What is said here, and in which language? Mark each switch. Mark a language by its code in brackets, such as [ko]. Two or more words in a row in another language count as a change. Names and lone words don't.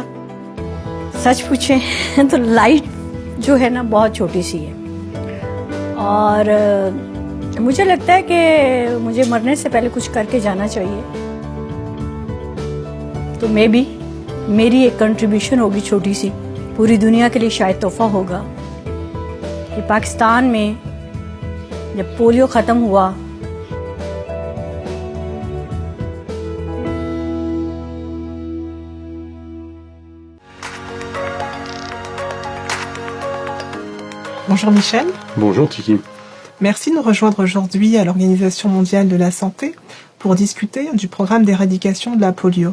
[ur] سچ پوچھے تو لائٹ جو ہے نا بہت چھوٹی سی ہے اور مجھے لگتا ہے کہ مجھے مرنے سے پہلے کچھ کر کے جانا چاہیے. تو میری ایک کنٹریبیوشن ہوگی چھوٹی سی، پوری دنیا کے لیے شاید تحفہ ہوگا کہ پاکستان میں جب پولیو ختم ہوا [fr] Bonjour Michel. Bonjour Tiki. Merci de nous rejoindre aujourd'hui à l'Organisation mondiale de la santé pour discuter du programme d'éradication de la polio.